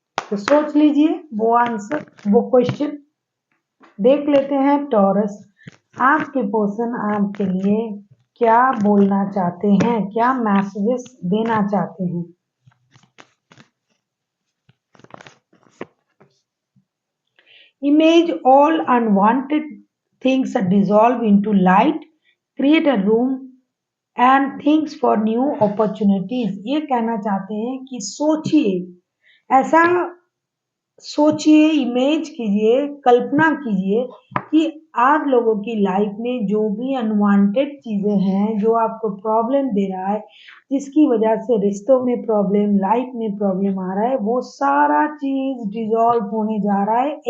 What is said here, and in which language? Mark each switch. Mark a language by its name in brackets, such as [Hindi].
[Hindi] तो सोच लीजिए वो आंसर, वो क्वेश्चन। देख लेते हैं टॉरस, आपके पर्सन आपके लिए क्या बोलना चाहते हैं, क्या मैसेजेस देना चाहते हैं। [English] Image all unwanted things dissolve into light, create a room and things for new opportunities। [Hindi] ये कहना चाहते हैं कि सोचिए, ऐसा सोचिए, इमेज कीजिए, कल्पना कीजिए कि आप लोगों की लाइफ में जो भी अनवांटेड चीजें हैं, जो आपको प्रॉब्लम दे रहा है, जिसकी वजह से रिश्तों में प्रॉब्लम, लाइफ में प्रॉब्लम आ रहा है, वो सारा चीज डिसॉल्व होने जा रहा है।